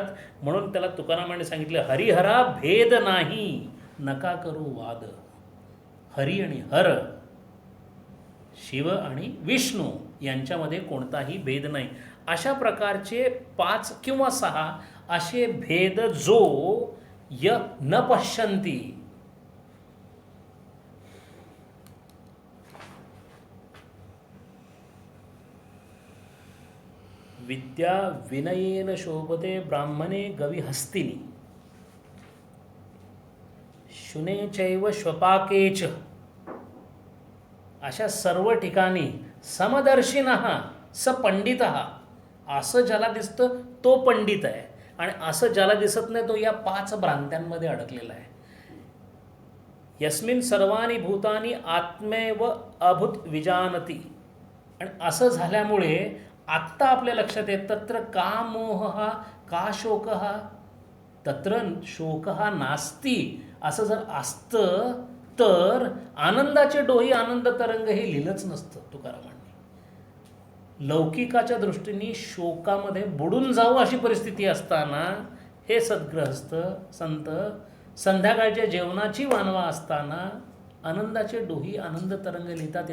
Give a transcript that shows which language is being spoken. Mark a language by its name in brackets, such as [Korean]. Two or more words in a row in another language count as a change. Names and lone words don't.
[Marathi] म्हणून त्याला तुकारामाने सांगितलं, हरिहरा भेद नाही नका करू वाद. हरी आणि हर, शिव आणि विष्णू यांच्यामध्ये कोणताही भेद नाही. अशा प्रकारचे 5 किंवा 6 असे भेद जो [Sanskrit] न पश्यन्ति, विद्या विनयेन शोभते ब्राह्मणे गविहस्तिनी शुने चैव श्वपाकेच. [Marathi] अशा सर्व ठिकाणी [Sanskrit] समदर्शिनः स पंडितः, [Marathi] असं ज्याला दिसतं तो पंडित आहे आणि असं ज्याला दिसत नाही तो या 5 भ्रांत्यांमध्ये अडकलेला आहे. [Sanskrit] यस्मिन सर्वाणी भूतानी आत्मेव अभूत विजानती. [Marathi] आणि असं झाल्यामुळे आत्ता आपल्या लक्षात येत [Sanskrit] तत्र का मोह का शोक तत्र शोक नास्ती. [Marathi] असं जर असतं तर आनंदाचे डोही आनंद तरंग हे लिहिलंच नसतं तुकारामांनी. लौकिकाच्या दृष्टीने शोकामध्ये बुडून जाऊ अशी परिस्थिती असताना हे सद्गृहस्थ संत संध्याकाळच्या जेवणाची वानवा असताना आनंदाचे डोही आनंद तरंग लिहितात.